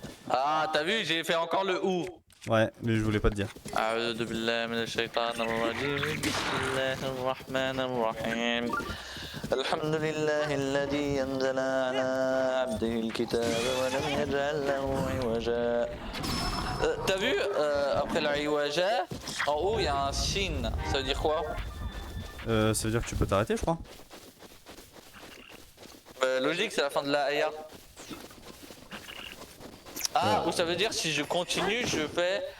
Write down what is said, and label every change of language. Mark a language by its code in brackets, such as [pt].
[fr] Ah, t'as vu, j'ai fait encore le ou. Ouais, mais je voulais pas te dire. [ar] أعوذ بالله من الشيطان الرجيم بسم الله الرحمن الرحيم الحمد لله الذي أنزل على عبده الكتاب ولم يجعل له عوجا. [fr] T'as vu, après la iwaja, en haut il y a un shin, ça veut dire quoi? Ça veut dire que tu peux t'arrêter, je crois. Logique, c'est la fin de la aya. Ah, ou ça veut dire si je continue, je fais